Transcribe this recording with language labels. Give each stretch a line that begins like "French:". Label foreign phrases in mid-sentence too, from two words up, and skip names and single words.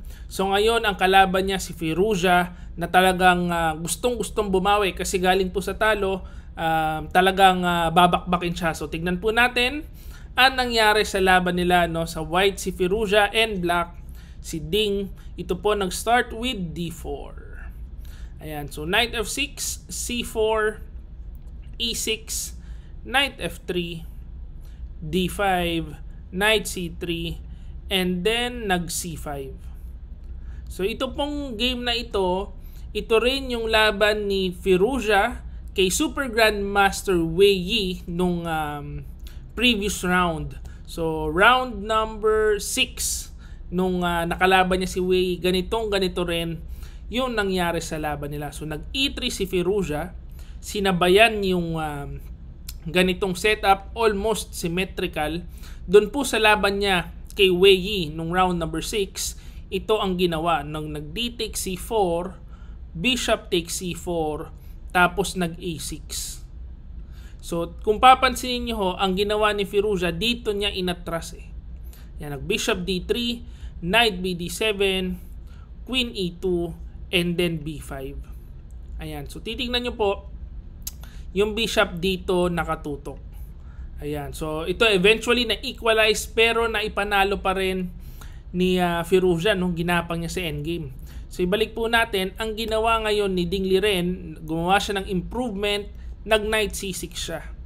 Filipino: So ngayon, ang kalaban niya si Firouzja na talagang gustong-gustong bumawi kasi galing po sa talo, talagang babakbakin siya. So tignan po natin ang nangyari sa laban nila, no? Sa white si Firouzja and black si Ding. Ito po nag-start
English: with D4. Ayan, so knight f6, c4, e6, knight f3, d5, knight c3, and then nag c5.
Filipino: So ito pong game na ito rin yung laban ni Firouzja kay Super Grandmaster Wei Yi nung
English: previous round.
Filipino: So
English: round number 6
Filipino: nung nakalaban niya si Wei Yi, ganito rin yung nangyari sa laban nila. So nag e3 si Firouzja, sinabayan yung ganitong setup,
English: almost symmetrical.
Filipino: Doon po sa laban niya kay Wei Yi nung
English: round number 6,
Filipino: ito ang ginawa.
English: Nung nag d takes c4, bishop takes c4, tapos nag a6.
Filipino: So kung papansinin niyo ho, ang ginawa ni Firouzja, dito niya inatras eh.
English: Yan, nag bishop d3, knight bd7, queen e2, and then b5.
Filipino: Ayan. So titingnan nyo po yung bishop dito nakatutok. Ayan. So ito eventually na-equalize pero naipanalo pa rin ni Firouzja nung ginapang niya sa endgame. So ibalik po natin, ang ginawa ngayon ni Ding Liren, gumawa siya ng improvement, nag
English: knight c6
Filipino: siya.